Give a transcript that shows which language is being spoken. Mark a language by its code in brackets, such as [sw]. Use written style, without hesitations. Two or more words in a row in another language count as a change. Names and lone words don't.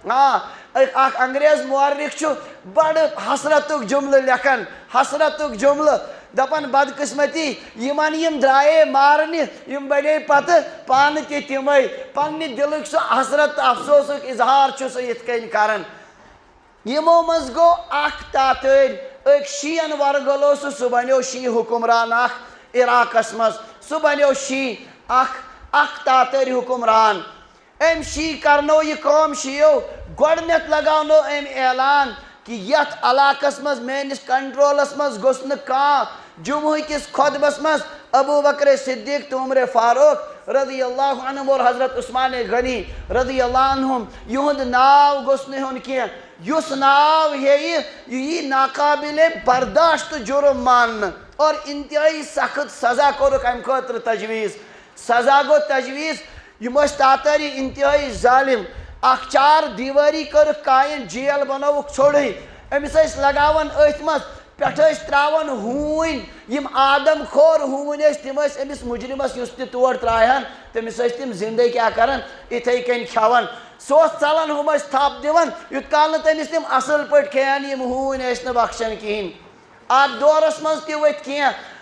[ks] اکھ انگریز مورخ چھُ بڑٕ حسرتُک جملہٕ لیکھان حسرتُک جملہٕ دپان بدقسمتی یِمن یِم درٛایے مارنہِ یِم بنے پتہٕ پانہٕ تہِ تِمے پننہِ دِلُک سُہ حسرت تہٕ افسوسُک اظہار چھُ سُہ یِتھ کٔنۍ کران یِمو منٛز گوٚو اکھ تاتٲرۍ أکۍ شیٖین ورگلو سُہ بنیو شی حُکمران اکھ عراقس منٛز سُہ بنیو شی اکھ تاتٲرۍ حُکمران أمۍ شی کرنو یہِ کٲم شیو گۄڈٕنیتھ لگاونو أمۍ اعلان کہ یتھ علاقس منٛز میٲنِس کنٹرولس منٛز گوٚژھ نہٕ کانٛہہ جمعہ کِس خۄطبس منٛز ابوٗ بکر صدیق تہٕ عمر فاروق [ar] رضی اللہ [ks] عنہم اور حضرت عثمان غنی [ar] رضی اللہ عنہم [ks] یِہُنٛد ناو گوٚژھ نہٕ ہیوٚن کینٛہہ یُس ناو ہیٚیہِ یہِ یی ناقابلِ برداشت جُرم ماننہٕ اور انتہٲیی سخت سزا کوٚرُکھ امہِ خٲطرٕ تجویٖز سزا گوٚو تجویٖز یِم ٲسۍ تاتٲری انتہٲیی ظالم اکھ 4 دیوٲری کٔرٕکھ قایِم جیل بنووُکھ ژھوٚرٕے أمِس ٲسۍ لگاوان أتھۍ منٛز پٮ۪ٹھٕ ٲسۍ ترٛاوان ہوٗنۍ یِم آدم کھور ہوٗنۍ ٲسۍ تِم ٲسۍ أمِس مُجرِمس یُس تہِ تور ترٛایہن تٔمِس ٲسۍ تِم زندے کیٛاہ کران یِتھٕے کٔنۍ کھٮ۪وان سُہ اوس ژلان ہُم ٲسۍ تھپھ دِوان یوٗت کال نہٕ تٔمِس تِم اصٕل پٲٹھۍ کھٮ۪ہن یِم ہوٗنۍ ٲسۍ نہٕ بخشان کِہینۍ اتھ دورس منٛز تہِ ؤتھۍ کینٛہہ